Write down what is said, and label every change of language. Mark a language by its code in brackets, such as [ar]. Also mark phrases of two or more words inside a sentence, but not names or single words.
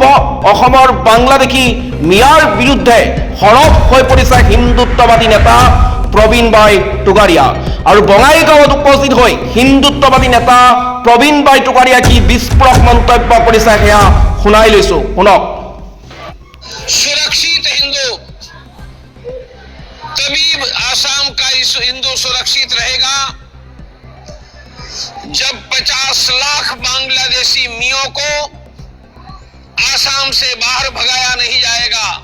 [as] অসমৰ বাংলাদেশী মিয়াৰ বিৰুদ্ধে সৰব হৈ পৰিছে হিন্দুত্ববাদী নেতা প্ৰবীণ বাই টুকাৰিয়া। আৰু বঙাইগাঁৱত উপস্থিত হৈ হিন্দুত্ববাদী নেতা প্ৰবীণ বাই টুকাৰিয়া কি বিস্ফোৰক মন্তব্য কৰিছে সেয়া শুনাই লৈছোঁ, শুনক। [hi] सुरक्षित हिंदू, तभी आसाम का हिंदू सुरक्षित रहेगा जब 50 लाख बांग्लादेशी मियों को आसाम से बाहर भगाया नहीं जाएगा।